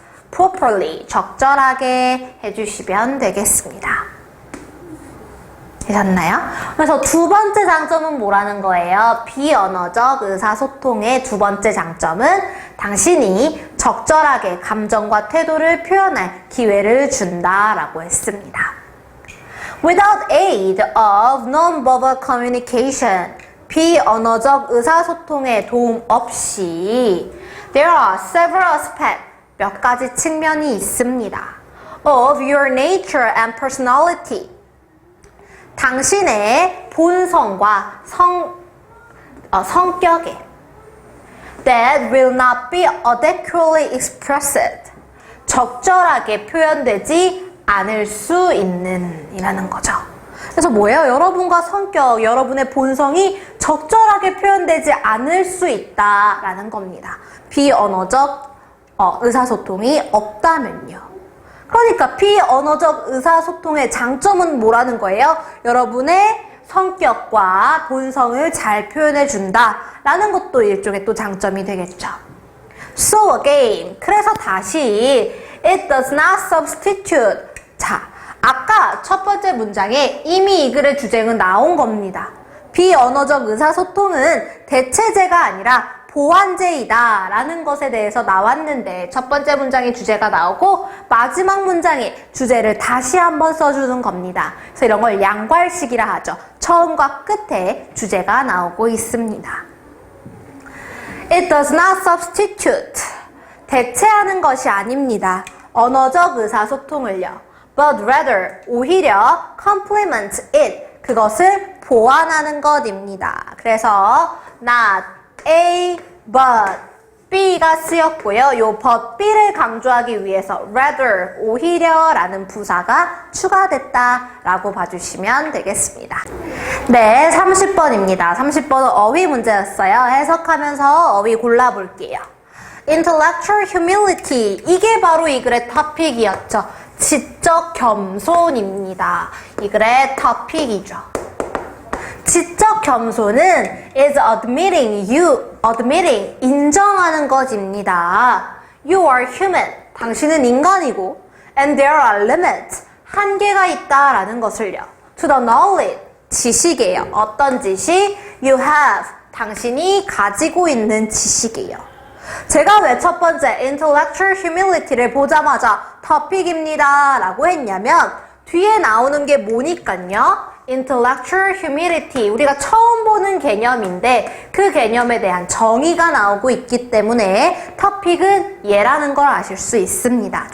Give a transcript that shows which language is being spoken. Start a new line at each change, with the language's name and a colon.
Korean: properly, 적절하게 해주시면 되겠습니다. 되셨나요? 그래서 두 번째 장점은 뭐라는 거예요? 비언어적 의사소통의 두 번째 장점은 당신이 적절하게 감정과 태도를 표현할 기회를 준다라고 했습니다.
English: Without aid of non-verbal communication,
Korean: 비언어적 의사소통의 도움 없이
English: there are several aspects,
Korean: 몇 가지 측면이 있습니다.
English: of your nature and personality,
Korean: 당신의 본성과 성격에
English: that will not be adequately expressed,
Korean: 적절하게 표현되지 않을 수 있는 이라는 거죠. 그래서 뭐예요? 여러분과 성격, 여러분의 본성이 적절하게 표현되지 않을 수 있다라는 겁니다. 비언어적 의사소통이 없다면요. 그러니까 비언어적 의사소통의 장점은 뭐라는 거예요? 여러분의 성격과 본성을 잘 표현해준다 라는 것도 일종의 또 장점이 되겠죠.
English: So again,
Korean: 그래서 다시
English: it does not substitute.
Korean: 자, 아까 첫 번째 문장에 이미 이 글의 주제는 나온 겁니다. 비언어적 의사소통은 대체제가 아니라 보완제이다 라는 것에 대해서 나왔는데 첫 번째 문장의 주제가 나오고 마지막 문장의 주제를 다시 한번 써주는 겁니다. 그래서 이런 걸 양괄식이라 하죠. 처음과 끝에 주제가 나오고 있습니다.
English: It does not substitute.
Korean: 대체하는 것이 아닙니다. 언어적 의사소통을요.
English: But rather,
Korean: 오히려
English: complement it.
Korean: 그것을 보완하는 것입니다. 그래서 not A, but B가 쓰였고요. 요 but B를 강조하기 위해서 rather, 오히려 라는 부사가 추가됐다라고 봐주시면 되겠습니다. 네, 30번입니다. 30번은 어휘 문제였어요. 해석하면서 어휘 골라볼게요. Intellectual humility, 이게 바로 이 글의 토픽이었죠. 지적 겸손입니다. 이 글의 토픽이죠. 지적 겸손은
English: is admitting,
Korean: 인정하는 것입니다.
English: You are human,
Korean: 당신은 인간이고,
English: and there are limits,
Korean: 한계가 있다라는 것을요.
English: To the knowledge,
Korean: 지식이에요. 어떤 지식?
English: You have,
Korean: 당신이 가지고 있는 지식이에요. 제가 왜 첫 번째 intellectual humility를 보자마자 to픽입니다 라고 했냐면 뒤에 나오는 게 뭐니까요? intellectual humility, 우리가 처음 보는 개념인데 그 개념에 대한 정의가 나오고 있기 때문에 to픽은 얘라는 걸 아실 수 있습니다.